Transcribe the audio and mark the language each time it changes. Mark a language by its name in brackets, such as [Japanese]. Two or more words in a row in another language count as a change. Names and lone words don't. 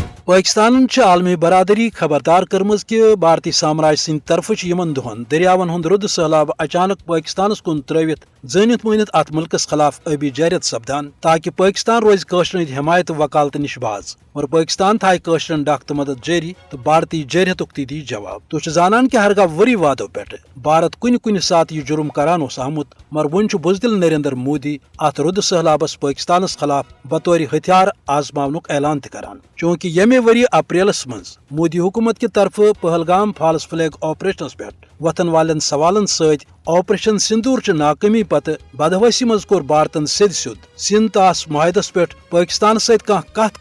[Kashmiri] پاکستان عالمی برادری خبردار کرمز کہ بھارتی سامراج سند طرف یمن دہن دریاون ہند رود سہلاب اچانک پاکستانس کن ترٲوِتھ زٲنِتھ مٲنِتھ ات ملکس خلاف ٲبی جارت سپدان تاکہ پاکستان روز کٲشرن ہٕنٛدِ حمایت و وکالت نش باز اور پاکستان تھایہِ کٲشرن ڈاک تہٕ مدد جاری تو بھارتی جارحتُک تہِ دی جواب تُہۍ چھِو زانان کہ ہرگاہ ؤری وادو پٮ۪ٹھٕ بھارت کُنہِ ساتہٕ یہ جرم کران اوس آمُت مگر وۄنۍ چھُ بزدل نریندر مودی اتھ رُدٕ سہلابس پاکستانس خلاف بطور ہتھیار آزماونُک اعلان تہِ کران چوٗنٛکہِ ییٚمہِ ؤرۍ اپریلس منٛز مودی حکومت کہِ طرفہٕ پہلگام فالس فلیگ آپریشنس پٮ۪ٹھ وتھن والٮ۪ن سوالن سۭتۍ آپریشن سندور چہِ ناکٲمی پتہٕ بدہوٲسی منٛز کوٚر بھارتن سیٚد سیوٚد سِنٛد تاس معاہدس پٮ۪ٹھ پاکستانس سۭتۍ کانٛہہ کتھ